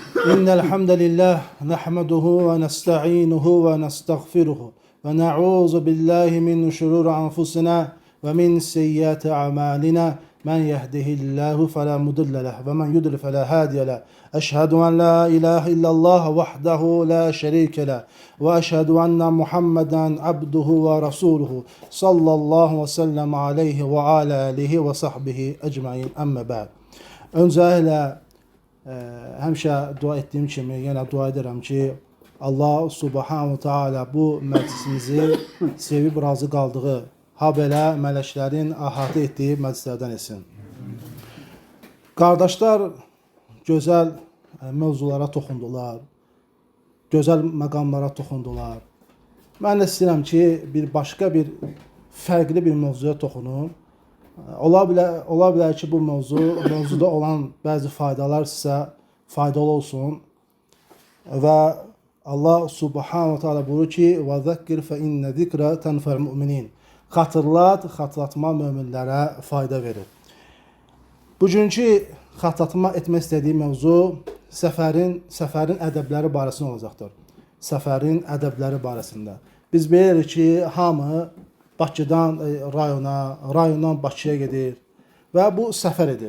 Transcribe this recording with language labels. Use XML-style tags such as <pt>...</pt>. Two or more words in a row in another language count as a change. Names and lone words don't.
<ar>إن الحمد لله نحمده ونستعينه ونستغفره ونعوذ بالله من شرور أنفسنا ومن سيئات أعمالنا من يهده الله فلا مضل له ومن يضلل فلا هادي له أشهد أن لا إله إلا الله وحده لا شريك له وأشهد أن محمدا عبده ورسوله صلى الله وسلم عليه وعلى آله وصحبه أجمعين أما بعد.</ar> <az>Öncelikle həmişə dua etdiyim kimi yenə dua edirəm ki,</az> <ar>الله سبحانه تعالى</ar> <az>bu məclisimizi sevib razı qaldığı, ha belə mələklərin əhatə etdiyi məclislərdən etsin. Qardaşlar gözəl mövzulara toxundular, gözəl məqamlara toxundular. Mən də istəyirəm ki, fərqli bir mövzuya toxunum. Ola bilər ki, bu mövzuda olan bəzi faydalar sizə faydalı olsun. Və</az> <ar>الله سبحانه تعالى</ar> <az>buyurur ki,</az> <ar>وَذَكِّرْ فَإِنَّ ذِكْرَ تَنْفَعُ الْمُؤْمِنِينَ</ar> <az>Xatırlatma möminlərə fayda verir. Bugünkü xatırlatma etmək istədiyim mövzu səfərin ədəbləri barəsində olacaqdır. Səfərin ədəbləri barəsində. Biz bilirik ki, hamı Bakıdan rayona, rayondan Bakıya gedir və bu səfər edir.</az>